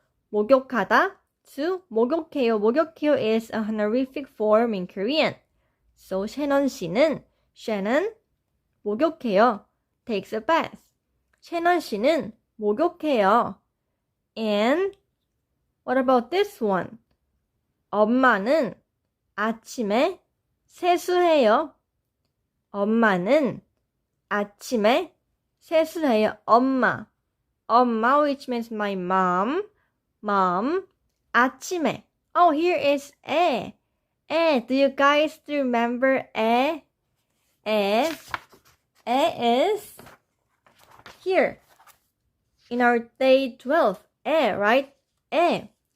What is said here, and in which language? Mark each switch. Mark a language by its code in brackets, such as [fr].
[ko] 목욕하다 to 목욕해요. [en] 목욕해요 is a honorific form in Korean. [ko] So 셰넌 씨는 목욕해요. [en] Takes a bath. [ko] 셰넌 씨는 목욕해요. [en] And what about this one? [ko] 엄마는 아침에 세수해요. 엄마는 아침에 세수해요. 엄마. [en] 엄마, which means my mom. Mom. 아침에. Oh, here is 에. 에. Do you guys remember 에? 에. 에 is here. In our day 12. 에, right? 에.